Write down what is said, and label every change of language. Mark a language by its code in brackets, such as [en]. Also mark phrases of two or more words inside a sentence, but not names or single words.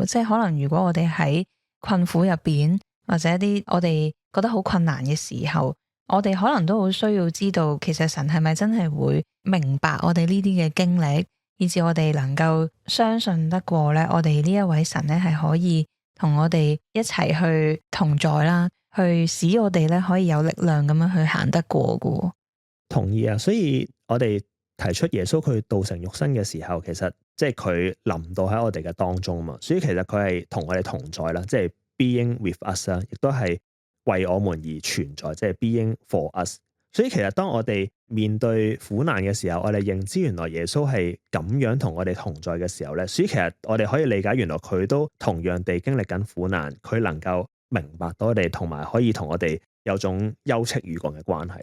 [yue] 即係可能如果我哋喺困苦入邊，或者一啲我哋覺得好困難嘅時候，我哋可能都好需要知道，其實神係咪真係會明白我哋呢啲嘅經歷，以至我哋能夠相信得過咧，我哋呢一位神咧係可以同我哋一齊去同在啦，去使我哋咧可以有力量咁樣去行得過嘅。同意啊，所以我哋提出耶穌佢道成肉身嘅時候，其實即係佢臨到喺我哋嘅當中啊嘛，所以其實佢係同我哋同在啦，即係 [en] being with us [yue] 啦，亦都係為我們而存在，即係 [en] being for us。 [yue] 所以其實當我哋面對苦難嘅時候，我哋認知原來耶穌係咁樣同我哋同在嘅時候咧，所以其實我哋可以理解原來佢都同樣地經歷緊苦難，佢能夠明白到我哋，同埋可以同我哋有種休戚與共嘅關係。